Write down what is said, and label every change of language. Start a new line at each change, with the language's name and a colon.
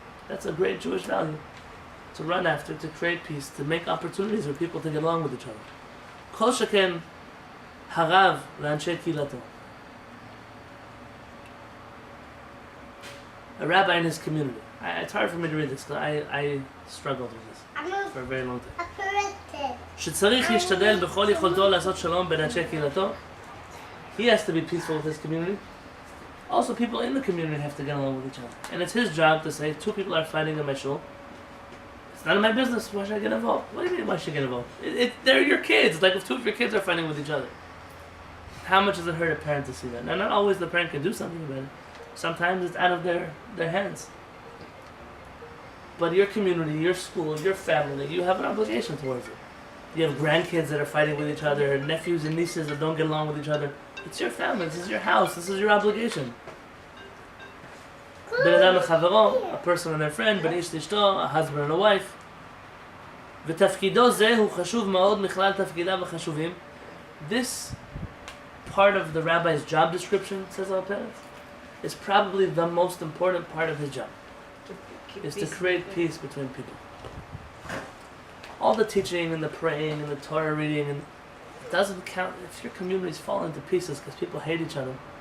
English: That's a great Jewish value. To run after, to create peace, to make opportunities for people to get along with each other.
Hebrew: Kol sheken harav l'anshei kehilato.
English: A rabbi in his community. It's hard for me to read this because I struggled with this for a very long time.
Hebrew: שצריך להשתדל בכל יכולתו לעשות שלום בין אנשי קהילתו.
English: He has to be peaceful with his community. Also, people in the community have to get along with each other. And it's his job to say, two people are fighting in my shul. It's none of my business. Why should I get involved? What do you mean, why should I get involved? They're your kids. Like if two of your kids are fighting with each other. How much does it hurt a parent to see that? Now, not always the parent can do something about it. Sometimes it's out of their hands. But your community, your school, your family, you have an obligation towards it. You have grandkids that are fighting with each other, nephews and nieces that don't get along with each other. It's your family, this is your house, this is your obligation.
Hebrew: Ben Adam lechavero,
English: a person and their friend,
Hebrew: ben ish l'ishto,
English: a husband and a wife.
Hebrew: ותפקידו זה הוא חשוב מאוד מכלל תפקידיו החשובים.
English: This part of the rabbi's job description, says Al Perez, is probably the most important part of his job. Is to create peace between people. All the teaching and the praying and the Torah reading, and it doesn't count if your communities fall into pieces because people hate each other.